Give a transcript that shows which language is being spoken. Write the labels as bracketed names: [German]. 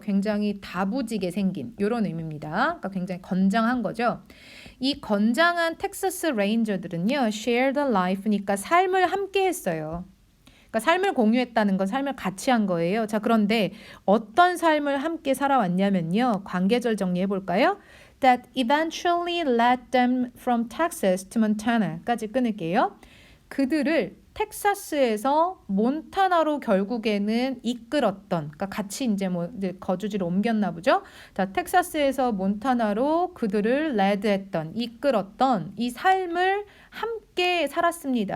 [Korean] 굉장히 다부지게 생긴 이런 의미입니다. 그러니까 굉장히 건장한 거죠. 이 건장한 텍사스 레인저들은요, [English] shared a life [Korean] 니까 삶을 함께 했어요. 그러니까 삶을 공유했다는 건 삶을 같이 한 거예요. 자, 그런데 어떤 삶을 함께 살아왔냐면요. 관계절 정리해 볼까요? [English] That eventually led them from Texas to Montana까지 [Korean] 끊을게요. 그들을 텍사스에서 몬타나로 결국에는 이끌었던, 그러니까 같이 이제 거주지로 옮겼나 보죠. 자, 텍사스에서 몬타나로 그들을 레드했던, 이끌었던 이 삶을 함께 살았습니다.